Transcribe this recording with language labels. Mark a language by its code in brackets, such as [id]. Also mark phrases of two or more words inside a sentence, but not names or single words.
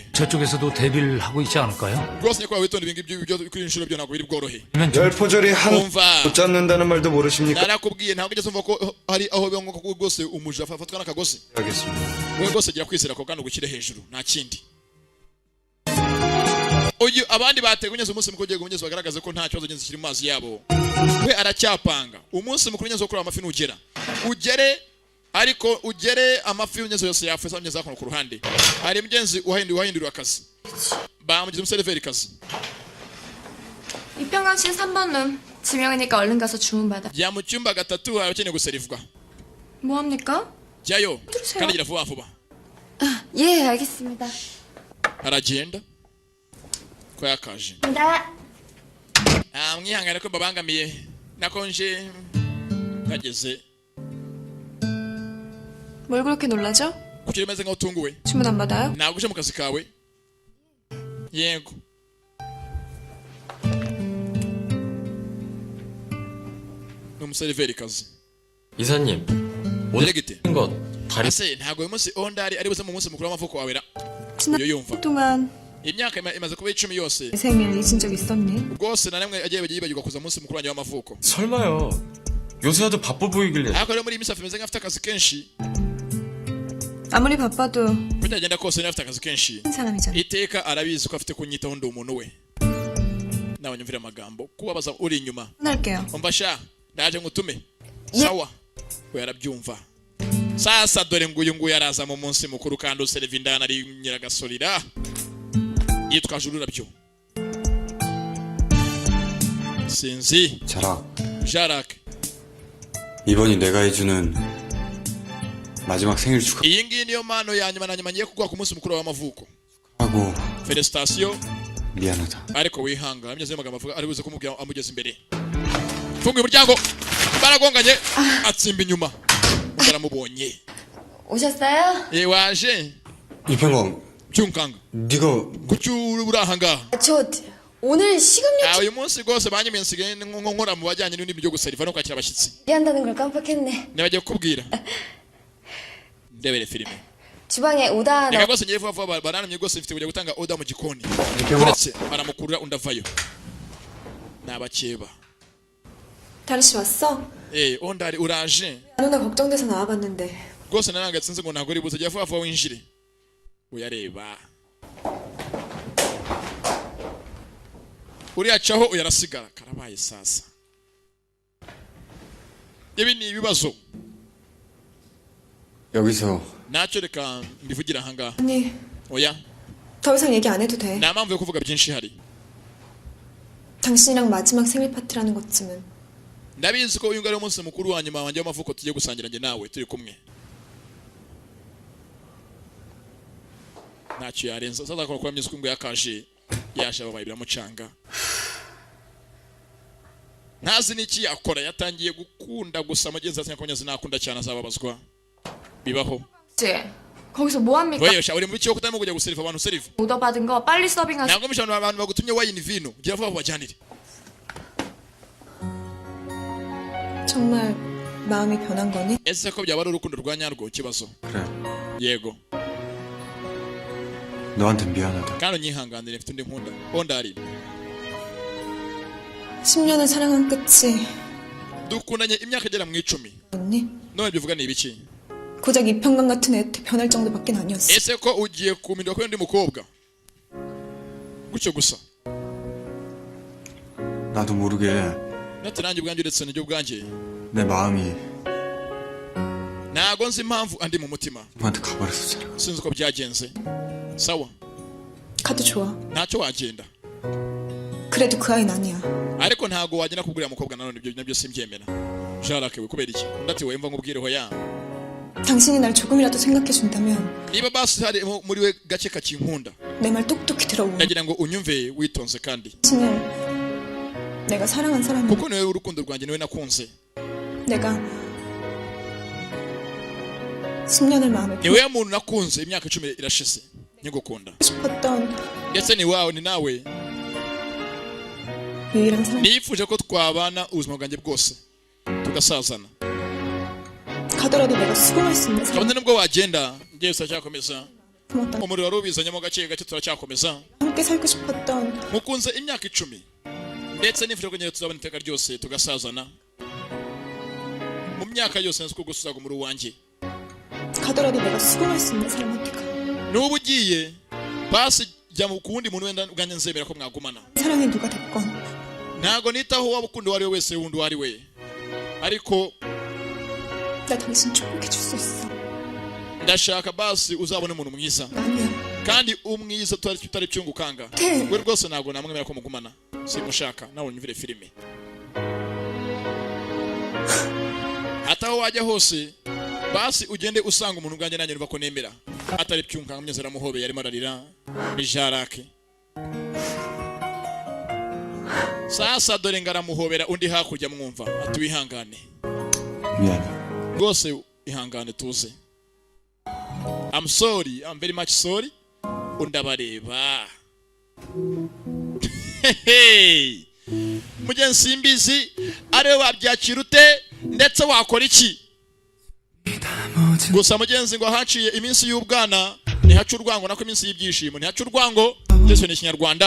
[ko] 저쪽에서도 대비를 하고 있지 않을까요? [rw] rwose nyakubahwa witonde ibi ngibyo kuri inshuro byo ntabwo biri bworohe [ko] 그러면 좀 열포절이 [rw] umva [ko] 한못 잡는다는 말도 모르십니까? [rw] narakubwiye ntabwo ugeze umva ko hari aho biba ngombwa ko rwose umuja afatwa n'akagozi [ko] 알겠습니다. [rw] wowe rwose gira kwizera ko kandi ugushyire hejuru nta kindi uyu abandi bategunyeze umunsi mukuru ugiye guhunyeza bagaragaze ko nta kibazo ngenzi kiri mu mazi yabo we aracyapanga umunsi mukuru ngenzi wo kureba amafi nugera ariko ugere amafi y'ungenzi yose yapfuye sa mugezi ku ruhande hari mugenzi wahinduriwe akazi bamugize umuseriveri kazi [ko] 이평강 씨는 3번 룸. 지명이니까 얼른 가서 주문 받아. [rw] jya mu cyumba gatatu abakeneye guserivwa [ko] 뭐 합니까? [rw] jyayo [ko] 들으세요. [rw] kandi gira vuba vuba [ko] 예, 알겠습니다. [rw] aragenda ko yakaje mwihangane ko mbabangamiye nakonje nageze [ko] 뭘 그렇게 놀라죠? [rw] kuki umeze nkaho utunguwe [ko] 주문 안 받아요? [rw] ntabwo uje mu kazi kawe yego ni umuseriveri kazi [ko] 이사님, 오늘 gite 것 다리 [rw] ase ntabwo uyu munsi ondari ari buze mu munsi mukuru w'amavuko wawe ra [ko] 지난 [rw] iyo yumva [ko] 동안 [rw] imyaka imaze kuba 10 yose [ko] 내 생일 잊은 적 있었니? [rw] rwose na namwe agiye yibagirwa kuza munsi mukuru wanjye w'amavuko [ko] 설마요. 요새 아주 바빠 보이길래. [rw] ariko rero muri iyi minsi afite ameze nk'afite akazi kenshi [ko] 아무리 바빠도 [rw] bitagenda kose niba afite akazi kenshi [ko] 한 사람이잖아. [rw] iteka arabizi ko afite kunyitaho ndi umuntu we nawe nyumvira amagambo kubabaza uri inyuma [ko] 혼날게요. [rw] umva sha ndaje ngutume sawa we arabyumva sasa dore nguyu araza mu munsi mukuru kandi useriva indana ari nyiragasorira yitwaje ururabyo sinzi [ko] 자락, jarak 이번이 내가 해주는 마지막 생일 [rw] iyi ngiyi niyo mpano ya nyuma na nyuma ngiye kuguha ku munsi mukuru w'amavuko [ko] 축하하고 [rw] felicitation [ko] 미안하다. [rw] ariko wihanga ameze y'amagambo avuga ari buze kumubwira amugeza imbere funga umuryango baragonganye atsimba inyuma baramubonye [ko] 오셨어요? [rw] waje [ko] 이평광, [rw] byunkanga [ko] 네가 [rw] kuki uri aha ngaha [ko] 저 오늘 시급료 [rw] uyu munsi rwose banyemeye nsigaye nkora mu bajyanye n'ibindi byo guseriva no kwakira abashyitsi [ko] 준비한다는 걸 깜빡했네. [rw] nibagiye kukubwira ndebere filime [ko] 주방에 오다 [rw] reka rwose ngiye vuba vuba baranamye rwose mfite kujya gutanga oda mu gikoni uretse baramukurura undi avayo ni abakeba [ko] 다리 씨 왔어? [rw] ondari uraje [ko] 안 오나 걱정돼서 나와봤는데 [rw] rwose naranga sinzi ngo ntabwo uri buze jya vuba vuba winjire uyareba uriyacaho uyarasigara karabaye sasa ibi ni ibibazo [ko] 여기서 [rw] ntacyo reka mbivugira aha ngaha [ko] 아니 [rw] oya [ko] 더 이상 얘기 안 해도 돼. [rw] nta mpamvu yo kuvuga byinshi hari [ko] 당신이랑 마지막 생일 파티라는 것쯤은 [rw] ndabizi ko uyu nguyu ari umunsi mukuru wa nyuma wanjye w'amavuko tugiye gusangira njye nawe turi kumwe ntacyo yarenza sasa akora kuri myinshi ngo yakaje yaje ababaye biramucanga ntazi n'iki yakora yatangiye gukunda gusa mugenzi ati nyakonyazi nakunda cyane azababazwa bibaho [ko] 거기서 뭐 합니까? [rw] wewe uri mu biki kutarimo kujya guseriva abantu seriva [ko] 오더 받은 거 빨리 서빙하세요. [rw] ntabwo mishano abantu bagutumye wayini vino gira vuba bajyanire [ko] 정말 마음이 변한 거니? [rw] ese ko byaba ari urukundo rwa nyarwo kibazo [ko] 그래. [rw] yego [ko] 너한테 미안하다. [rw] kandi unyihanganire mfite undi nkunda ondari [ko] 10년을 사랑한 끝이 [rw] dukundanye imyaka igera mu 10 [ko] 없니? [rw] none bivuga ni ibiki [ko] 고작 이평강 같은 애한테 변할 정도밖에 아니었어. [rw] ese ko ugiye kumindwa ko ndi mukobwa gutyo gusa [ko] 나도 모르게 [rw] nati nanjye ubwanjye uretse n'ibyo ubwanjye [ko] 내 마음이 [rw] ntago nzi impamvu andi mu mutima [ko] 너한테 가버렸어, 자락. [rw] sinzi uko byagenze sawa [ko] 가도 좋아. [rw] ntacyo wagenda [ko] 그래도 그 아이는 아니야. [rw] ariko ntago wagenda kubwira mukobwa nanone ibyo nabyo simbyemera jarake we kubera iki ndati we mva nkubwireho ya [ko] 당신이 날 조금이라도 생각해준다면 [rw] niba basi hari muri we gake kakinkunda [ko] 내 말 똑똑히 들어오. [rw] ndagira ngo unyumve witonze kandi [ko] 당신을 내가 사랑한 사람이 [rw] kuko niwe urukundo rwanjye niwe nakunze [ko] 내가 10년을 마음에 [rw] niwe muntu nakunze imyaka 10 irashize nyigukunda [ko] 싶었던 [rw] ndetse ni wawe ni nawe [ko] 유일한 사람. [rw] nifuje ko twabana ubuzima bwanjye bwose tugasazana [ko] 가더라도 내가 수긍할 수 있는 사람. [rw] kabone nubwo wagenda ngiye turacyakomeza [ko] 고맙다. [rw] umuriro wari ubizanyemo gake gake turacyakomeza [ko] 함께 살고 싶었던 [rw] mukunze imyaka 10 ndetse nifuje ko nyine tuzabona iteka ryose tugasazana mu myaka yose nzi ko gusuzaga muri wanjye [ko] 가더라도 내가 수긍할 수 있는 사람한테 가. [rw] nubu ugiye basi jya mu kundi muntu wenda ubwanjye nzemera ko mwagumana [ko] 사랑이 누가 됐건 [rw] ntago nitaho waba ukunda uwari we wese wundi uwari we ariko [ko] 나 당신 축복해 줄 수 있어. [rw] ndashaka basi uzabone umuntu mwiza [ko] 아니야. [rw] kandi umwiza tutari cyungukanga [ko] 네. [rw] we rwose ntago namwemera ko mugumana simushaka nawe nyumvire filime ataho wajya hose basi ugende usanga umuntu ubwanjye nanjye ko nemera atari cyungukanga mnyezera muhobe yarimo ararira ni jarake sasa dore ngaramuhobera undi hakurya mwumva atuwihangane [ko] 미안해. [rw] rwose ihangane tuze [en] I'm sorry, I'm very much sorry. [rw] Undabareba. Hey. Mugen simbizi ari wabyakira ute ndetse wakora iki? Gusa mugenzi ngo haciye iminsi y'ubwana ni hacu urwango nako iminsi y'ibyishimo ni hacu urwango byose ni Kinyarwanda.